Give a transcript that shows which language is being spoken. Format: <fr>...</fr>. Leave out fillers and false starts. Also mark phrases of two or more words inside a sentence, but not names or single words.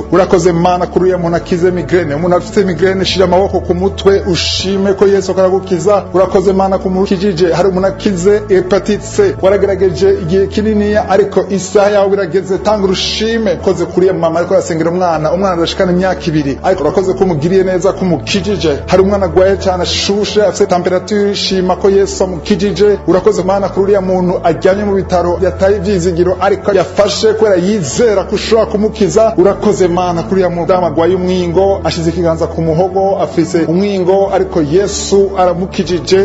<rn>Urakoze Mana kuri ya muntu akize migraine. Umuntu afite migraine shira amaboko ku mutwe, ushime ko Yesu akaragukiza. Urakoze Mana kumukijije. Hari umuntu akize hepatite C, waragerageje igihe kinini, ariko isaha yawe birageze, tanga urushime. Koze kuri ya mama ariko yasengera umwana arashikana imyaka 2, ariko urakoze ko mugiriye neza kumukijije. Hari umwana agwaye cyane ashushe, afite temperature, shima ko Yesu amukijije. Urakoze Mana kuri ya muntu ajyanye mu bitaro yataye ivyizigiro, ariko yafashe kwera yizera kushobora kumukiza. Urakoze Mana kuri ya mudamu agwaye umwingo, ashize ikiganza ku muhogo, afise umwingo, ariko Yesu aramukijije.</rn>